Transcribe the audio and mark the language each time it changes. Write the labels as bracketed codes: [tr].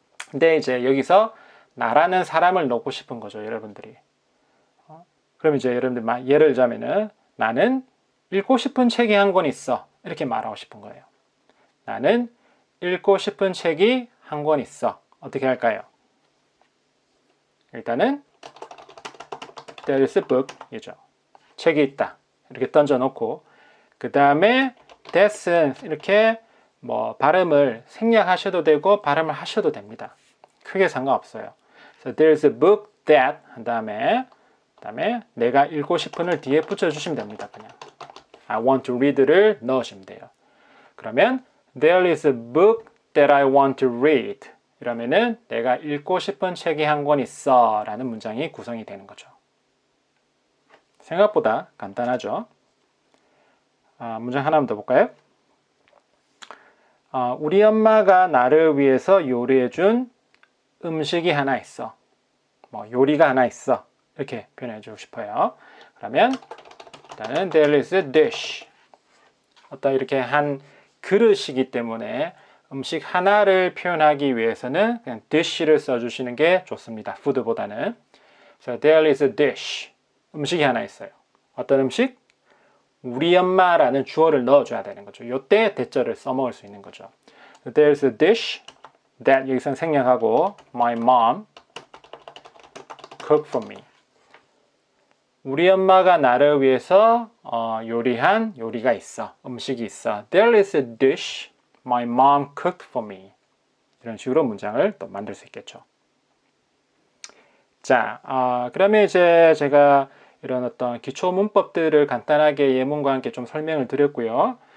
[ko] 근데 이제 여기서 나라는 사람을 넣고 싶은 거죠, 여러분들이. 그럼 이제 여러분들 예를 들자면은 나는 읽고 싶은 책이 한 권 있어 이렇게 말하고 싶은 거예요. 나는 읽고 싶은 책이 한 권 있어. 어떻게 할까요? 일단은 [en] there is a book 이죠. [ko] 책이 있다. 이렇게 던져놓고 그 다음에 that은 이렇게 발음을 생략하셔도 되고 발음을 하셔도 됩니다. 크게 상관없어요. [en] So there's a book that [ko] 한 다음에 내가 읽고 싶은을 뒤에 붙여주시면 됩니다. 그냥 [en] I want to read를 [ko] 넣으시면 돼요. 그러면 [en] There is a book that I want to read. [ko] 이러면은 내가 읽고 싶은 책이 한 권 있어 라는 문장이 구성이 되는 거죠. 생각보다 간단하죠. 문장 하나만 더 볼까요? 우리 엄마가 나를 위해서 요리해준 음식이 하나 있어. 요리가 하나 있어. 이렇게 표현해 주고 싶어요. 그러면 일단은 [en] there is a dish. [ko] 어떤 이렇게 한 그릇이기 때문에 음식 하나를 표현하기 위해서는 그냥 dish를 써주시는 게 좋습니다. food보다는. [en] So there is a dish. [ko] 음식이 하나 있어요. 어떤 음식? 우리 엄마라는 주어를 넣어줘야 되는 거죠. 이때 대절을 써먹을 수 있는 거죠. [en] So there is a dish that [ko] 여기서 생략하고 [en] my mom cooked for me. [ko] 우리 엄마가 나를 위해서 요리한 요리가 있어. 음식이 있어. [en] There is a dish My mom cooked for me. [ko] 이런 식으로 문장을 또 만들 수 있겠죠. 자, 그러면 이제 제가 이런 어떤 기초 문법들을 간단하게 예문과 함께 좀 설명을 드렸고요.